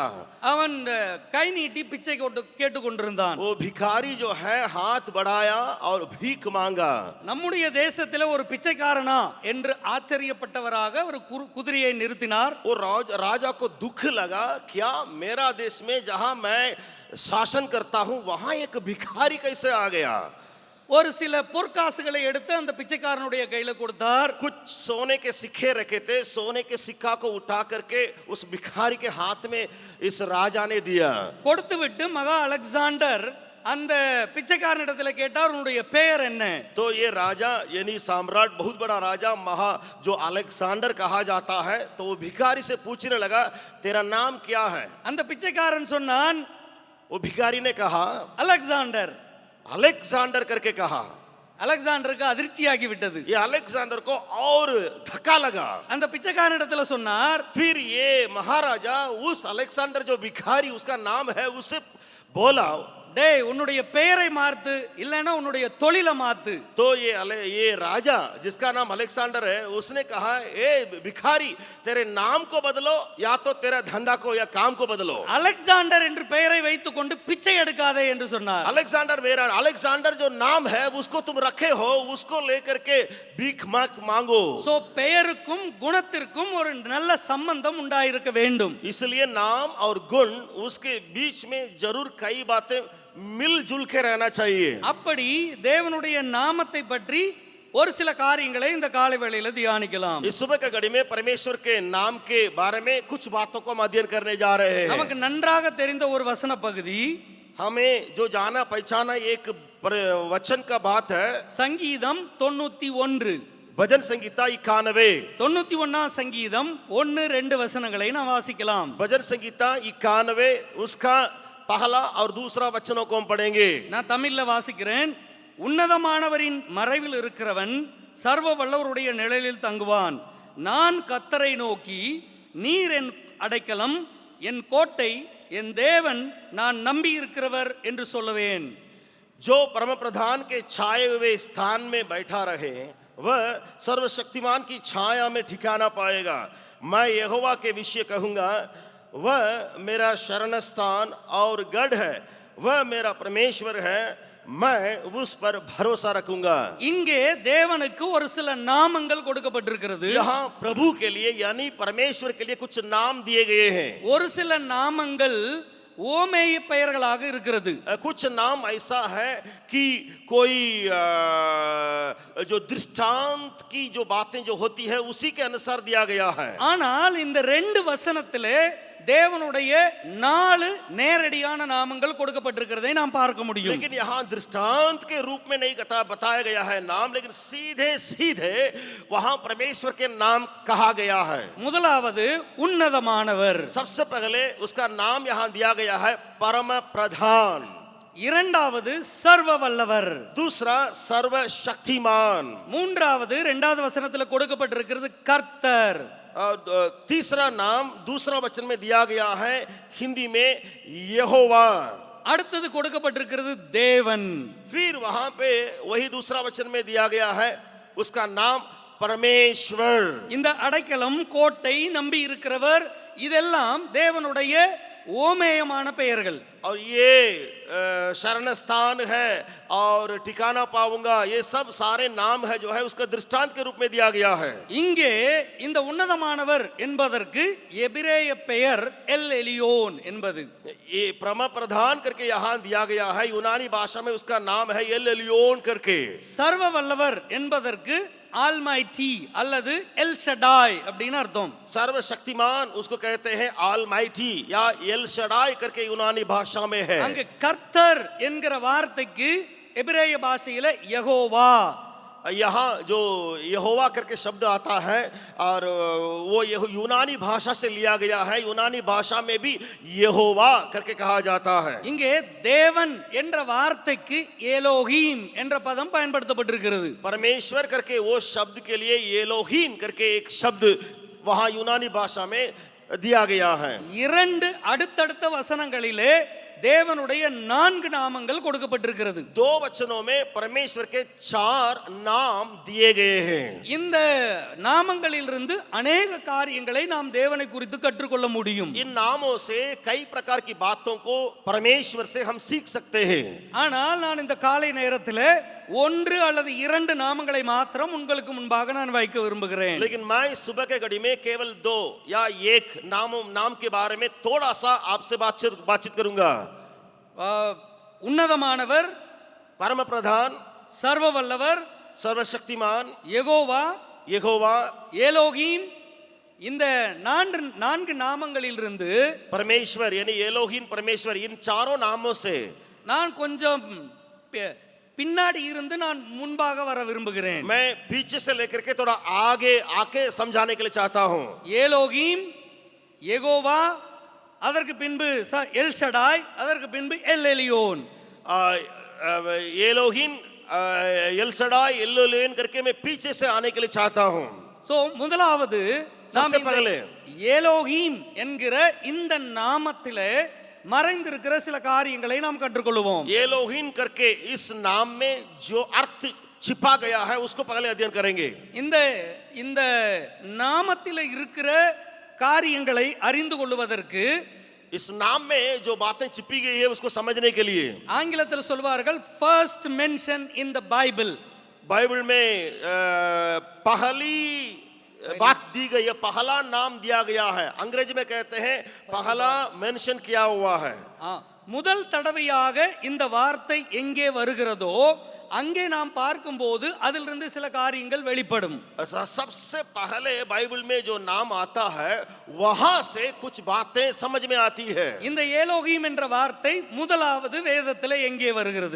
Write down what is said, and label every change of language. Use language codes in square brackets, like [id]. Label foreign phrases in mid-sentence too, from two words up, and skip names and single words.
[ta] அவன் கை நீட்டி பிச்சை கேட்டு கொண்டிருந்தான். [hi] वो भिखारी जो है हाथ बढ़ाया और भीख मांगा. [ta] நம்முடைய தேசத்திலே ஒரு பிச்சைக்காரனா என்று ஆச்சரியப்பட்டவராக ஒரு குதிரையை நிறுத்தினார். [hi] वो राजा को दुख लगा, क्या मेरा देश में जहां मैं शासन करता हूं वहां एक भिखारी कैसे आ गया. [ta] ஒரு சில பொற்காசுகளை எடுத்து அந்த பிச்சைக்காரனுடைய கையில கொடுத்தார். [hi] कुछ सोने के सिक्के रखे थे, सोने के सिक्का को उठा करके उस भिखारी के हाथ में इस राजा ने दिया. [ta] கொடுத்து விட்டு மகா அலெக்சாண்டர் அந்த பிச்சைக்காரனிடத்துல கேட்டார், உன்னுடைய பெயர் என்ன? [hi] तो ये राजा यानी सम्राट, बहुत बड़ा राजा, महा जो अलेक्जेंडर कहा जाता है, तो वो भिखारी से पूछने लगा, तेरा नाम क्या है. [ta] அந்த பிச்சைக்காரன் சொன்னான், [hi] वो भिखारी ने कहा [ta] அலெக்சாண்டர். [hi] अलेक्जेंडर करके कहा. [ta] அலெக்சாண்டருக்கு அதிர்ச்சியாகி விட்டது. [hi] ये अलेक्जेंडर को और धक्का लगा. [ta] அந்த பிச்சைக்காரனிடத்துல சொன்னார், [hi] फिर ये महाराजा उस अलेक्जेंडर जो भिखारी उसका नाम है उससे बोला, [ta] டேய் உன்னுடைய பெயரை மாத்து, இல்லைன்னா உன்னுடைய தொழிலை மாத்து. [hi] तो ये राजा जिसका नाम अलेक्जेंडर है उसने कहा, ए भिखारी, तेरे नाम को बदलो या तो तेरा धंधा को या काम को बदलो. [ta] அலெக்சாண்டர் என்று பெயரை வைத்துக் கொண்டு பிச்சை எடுக்காதே என்று சொன்னார். [hi] अलेक्जेंडर जो नाम है उसको तुम रखे हो, उसको लेकर के भीख मत मांगो. [ta] சோ பெயருக்கும் குணத்திற்கும் ஒரு நல்ல சம்பந்தம் உண்டாயிருக்க வேண்டும். [hi] इसलिए नाम और गुण उसके बीच में जरूर कई बातें मिलजुल के रहना चाहिए. [ta] அப்படி தேவனுடைய நாமத்தை பற்றி ஒரு சில காரியங்களை இந்த காலை வேளையில தியானிக்கலாம். [hi] इस सुबह का घड़ी में परमेश्वर के नाम के बारे में कुछ बातों को हम अध्ययन करने जा रहे हैं. [ta] நமக்கு நன்றாக தெரிந்த ஒரு வசன பகுதி, [hi] हमें जो जाना पहचाना एक वचन का बात है, [ta] சங்கீதம் 91. [hi] भजन संगीता 91. [ta] 91ஆம் சங்கீதம் 1-2 வசனங்களை நாம் வாசிக்கலாம். [hi] भजन संगीता 91 उसका पहला और दूसरा वचनों को हम पढ़ेंगे. [ta] நான் தமிழ்ல வாசிக்கிறேன். உன்னதமானவரின் மறைவில் இருக்கிறவன் சர்வ வல்லவருடைய நிழலில் தங்குவான். நான் கர்த்தரை நோக்கி, நீர் என் அடைக்கலம், என் கோட்டை, என் தேவன், நான் நம்பி இருக்கிறவர் என்று சொல்லுவேன். [hi] जो परम प्रधान के छाए हुए स्थान में बैठा रहे वह सर्वशक्तिमान की छाया में ठिकाना पाएगा. मैं यहोवा के विषय कहूंगा, वह मेरा शरण स्थान और गढ़ है, वह मेरा परमेश्वर है, मैं उस पर भरोसा रखूंगा. [ta] இங்கே தேவனுக்கு ஒரு சில நாமங்கள் கொடுக்கப்பட்டிருக்கிறது. [hi] यहाँ प्रभु के लिए यानी परमेश्वर के लिए कुछ नाम दिए गए हैं. [ta] ஒரு சில நாமங்கள் ஓமேய பெயர்களாக இருக்கிறது. [hi] कुछ नाम ऐसा है कि कोई जो दृष्टांत की जो बातें जो होती है उसी के अनुसार दिया गया है. [ta] ஆனால் இந்த ரெண்டு வசனத்திலே தேவனுடைய 4 நேரடியான நாமங்கள் கொடுக்கப்பட்டிருக்கிறதை நாம் பார்க்க முடியும். [hi] लेकिन यहाँ दृष्टांत के रूप में नहीं बताया गया है नाम, लेकिन सीधे सीधे वहां परमेश्वर के नाम कहा गया है. [ta] முதலாவது உன்னதமானவர், [hi] सबसे पहले उसका नाम यहाँ दिया गया है परम प्रधान. [ta] இரண்டாவது சர்வ வல்லவர், [hi] दूसरा सर्वशक्तिमान. [ta] மூன்றாவது இரண்டாவது வசனத்தில் கொடுக்கப்பட்டிருக்கிறது கர்த்தர். [hi] और तीसरा नाम दूसरा वचन में दिया गया है हिंदी में यहोवा. [ta] அடுத்தது கொடுக்கப்பட்டிருக்கிறது தேவன். [hi] फिर वहां पे वही दूसरा वचन में दिया गया है उसका नाम परमेश्वर. [ta] இந்த அடைக்கலம், கோட்டை, நம்பி இருக்கிறவர் இதெல்லாம் தேவனுடைய ஓமேயமான பெயர்கள். [hi] और ये शरण स्थान है और ठिकाना पाऊंगा, ये सब सारे नाम है जो है उसका दृष्टांत के रूप में दिया गया है. [ta] இங்கே இந்த உன்னதமானவர் என்பதற்கு எபிரேய பெயர் எல் எலியோன் என்பது. [hi] ये परम प्रधान करके यहाँ दिया गया है, यूनानी भाषा में उसका नाम है एल एलियोन करके. [ta] சர்வ வல்லவர் என்பதற்கு ஆல்மைட்டி அல்லது எல் ஷடாய் அப்படின்னு அர்த்தம். [hi] सर्वशक्तिमान उसको कहते हैं ऑलमाइटी या एल शडाई करके यूनानी भाषा में है. [ta] அங்க கர்த்தர் என்கிற வார்த்தைக்கு எபிரேய பாஷையில யெகோவா, [hi] यहाँ जो यहोवा करके शब्द आता है और वो यूनानी भाषा से लिया गया है. यूनानी भाषा में भी यहोवा करके कहा जाता है. [ta] இங்கே தேவன் என்ற வார்த்தைக்கு எலோஹீம் என்ற பதம் பயன்படுத்தப்பட்டிருக்கிறது. [hi] परमेश्वर करके वो शब्द के लिए एलोहीम करके एक शब्द वहां यूनानी भाषा में दिया गया है. [ta] இரண்டு அடுத்தடுத்த வசனங்களிலே தேவனுடைய 4 நாமங்கள் கொடுக்கப்பட்டிருக்கிறது. [hi] 2 वचनों में परमेश्वर के 4 नाम दिए गए हैं. [ta] இந்த நாமங்களிலிருந்து अनेक காரியங்களை நாம் தேவனை குறித்து கற்றுக்கொள்ள முடியும். [hi] इन नामों से कई प्रकार की बातों को परमेश्वर से हम सीख सकते हैं. [ta] ஆனால் நான் இந்த காலை நேரத்திலே 1 அல்லது 2 நாமங்களை மாத்திரம் உங்களுக்கு முன்பாக நான் வைக்க விரும்புகிறேன். [hi] लेकिन मैं सुबह के घड़ी में केवल 2 या 1 नाम के बारे में थोड़ा सा आपसे बातचीत करूंगा. [ta] உன்னதமானவர், [hi] परम प्रधान, [ta] சர்வ வல்லவர், [hi] सर्वशक्तिमान, [ta] யெகோவா, [hi] यहोवा, [ta] எலோஹீம். இந்த 4 நாமங்களிலிருந்து [hi] परमेश्वर यानी एलोहीम परमेश्वर, इन चारों नामों से [ta] நான் கொஞ்சம் பின்னாடி இருந்து நான் முன்பாக வர விரும்புகிறேன். [hi] मैं पीछे से लेकर के थोड़ा आगे आके समझाने के लिए चाहता हूं. [ta] ஏலோகீம், யெகோவா, அதற்கு பின்பு எல் ஷடாய், அதற்கு பின்பு எல் எலியோன். [hi] एलोहीम, एल शडाई, एलोलेन करके मैं पीछे से आने के लिए चाहता हूं. [ta] சோ முதலாவது நாம் [hi] सबसे पहले [ta] ஏலோகீம் என்கிற இந்த நாமத்திலே மறைந்திருக்கிற சில காரியங்களை நாம் கற்றுக்கொள்வோம். [hi] एलोहीम करके इस नाम में जो अर्थ छिपा गया है उसको पहले अध्ययन करेंगे. [ta] இந்த நாமத்திலே இருக்கிற காரியங்களை அறிந்து கொள்வதற்கு [hi] इस नाम में जो बातें छिपी गई है उसको समझने के लिए [ta] ஆங்கிலத்தில் சொல்வார்கள் [en] first mention in the Bible. [hi] बाइबल में पहली बात दी गई है, पहला नाम दिया गया है. अंग्रेजी में कहते हैं पहला मेंशन किया हुआ है. [ta] முதல் தடவையாக இந்த வார்த்தை எங்கே வருகிறதோ அங்கே நாம் பார்க்கும்போது அதிலிருந்து சில காரியங்கள் வெளிப்படும். [hi] सबसे पहले बाइबल में जो नाम आता है वहां से कुछ बातें समझ में आती है. [ta] இந்த ஏலோகீம் என்ற வார்த்தை முதலாவது வேதத்திலே எங்கே வருகிறது?